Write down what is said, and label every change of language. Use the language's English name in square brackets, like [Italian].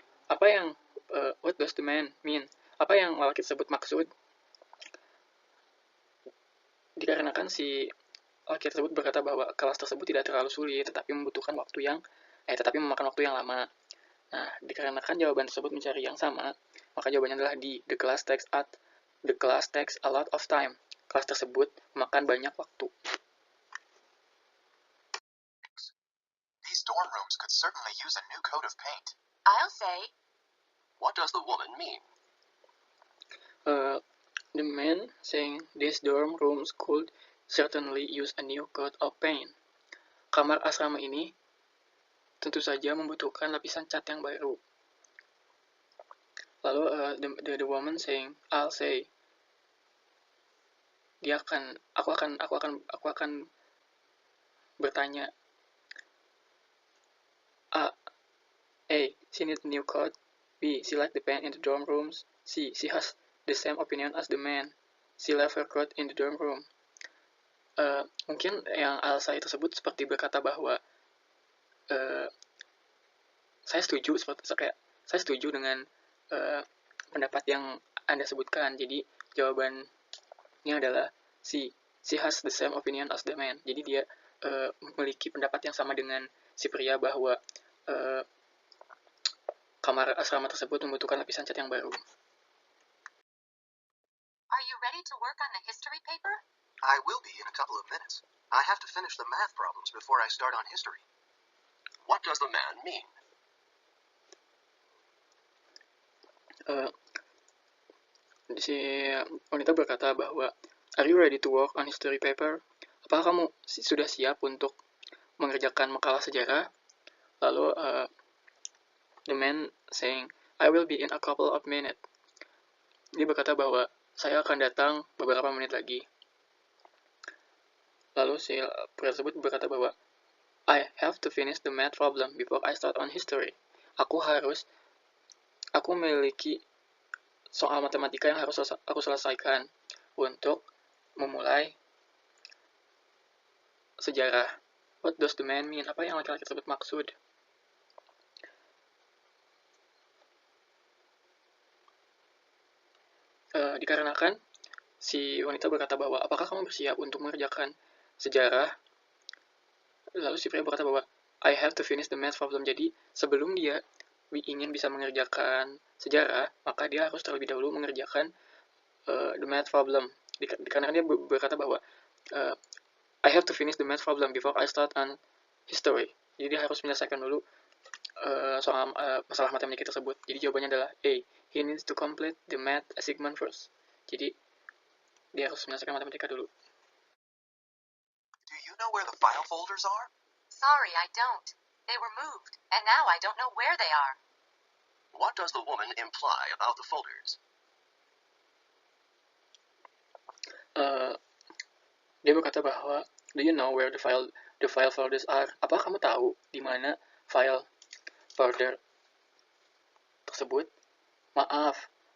[Indonesian] Apa yang [English] what does the man mean? [Indonesian] Apa yang lelaki tersebut maksud? Dikarenakan si lelaki tersebut berkata bahwa kelas tersebut tidak terlalu sulit, tetapi memakan waktu yang lama. Nah, dikarenakan jawaban tersebut mencari yang sama, maka jawabannya adalah D. [English] The class takes a lot of time. [Indonesian] Kelas tersebut memakan banyak waktu. [English] These dorm rooms could certainly use a new coat of paint. I'll say. What does the woman mean? The man saying these dorm rooms could certainly use a new coat of paint. [Indonesian] Kamar asrama ini tentu saja membutuhkan lapisan cat yang baru. Lalu [English] the woman saying, I'll say, [Indonesian] aku akan bertanya, [English] A, she needs a new coat. B, she likes the paint in the dorm rooms. C, she has the same opinion as the man. She left her coat in the dorm room. [Indonesian] Mungkin yang [English] I'll say [Indonesian] tersebut seperti berkata bahwa saya setuju dengan pendapat yang Anda sebutkan. Jadi jawabannya adalah C. [English] She has the same opinion as the man. [Indonesian] Jadi dia memiliki pendapat yang sama dengan si pria bahwa kamar asrama tersebut membutuhkan lapisan cat yang baru. [English] Are you ready to work on the history paper? I will be in a couple of minutes. I have to finish the math problems before I start on history. What does the man mean? [Indonesian] Si wanita berkata bahwa, [English] Are you ready to work on history paper? [Indonesian] Apakah kamu sudah siap untuk mengerjakan makalah sejarah? Lalu [English] the man saying, I will be in a couple of minutes. [Indonesian] Dia berkata bahwa saya akan datang beberapa menit lagi. Lalu si pria tersebut berkata bahwa [English] I have to finish the math problem before I start on history. [Indonesian] Aku memiliki soal matematika yang harus aku selesaikan untuk memulai sejarah. [English] What does the man mean? [Indonesian] Apa yang laki-laki tersebut maksud? Dikarenakan si wanita berkata bahwa apakah kamu bersiap untuk mengerjakan sejarah? Lalu si pria berkata bahwa [English] I have to finish the math problem. [Indonesian] Jadi sebelum dia ingin bisa mengerjakan sejarah, maka dia harus terlebih dahulu mengerjakan [English] the math problem. [Indonesian] Dikarenakan dia berkata bahwa I have to finish the math problem before I start on history. Jadi dia harus menyelesaikan dulu soal masalah matematika tersebut. Jadi jawabannya adalah A. [English] He needs to complete the math assignment first. [Indonesian] Jadi dia harus menyelesaikan matematika dulu. [English] Do you know where the file folders are? Sorry, I don't. They were moved, and now I don't know where they are. What does the woman imply about the folders? [Indonesian] Dia berkata bahwa, [English] Do you know where the file folders are? [Indonesian] Apa kamu tahu di mana file folder tersebut? Maaf.